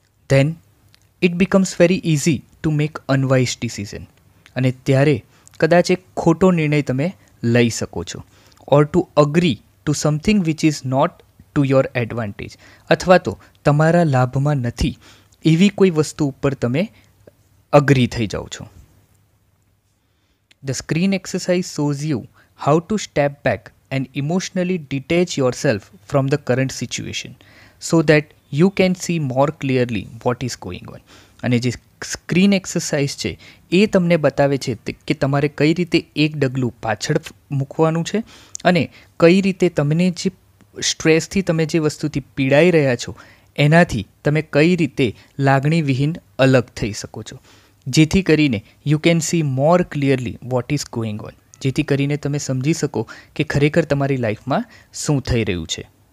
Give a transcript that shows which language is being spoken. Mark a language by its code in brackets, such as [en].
[en] then it becomes very easy to make unwise decision, [gu] અને ત્યારે કદાચ એક ખોટો નિર્ણય તમે લઈ શકો છો. [en] or to agree to something which is not to your advantage, [gu] અથવા તો તમારા લાભમાં નથી એવી કોઈ વસ્તુ ઉપર તમે અગ્રી થઈ જાઓ છો. [en] The screen exercise shows you how to step back and emotionally detach yourself from the current situation so that you can see more clearly what is going on. [gu] અને જે સ્ક્રીન એક્સરસાઇઝ છે એ તમને બતાવે છે કે તમારે કઈ રીતે એક ડગલું પાછળ મૂકવાનું છે અને કઈ રીતે તમને જે સ્ટ્રેસથી તમે જે વસ્તુથી પીડાઈ રહ્યા છો એનાથી તમે કઈ રીતે લાગણીવિહીન અલગ થઈ શકો છો, જેથી કરીને [en] you can see more clearly what is going on, [gu] જેથી કરીને તમે સમજી શકો કે ખરેખર તમારી લાઈફમાં શું થઈ રહ્યું છે.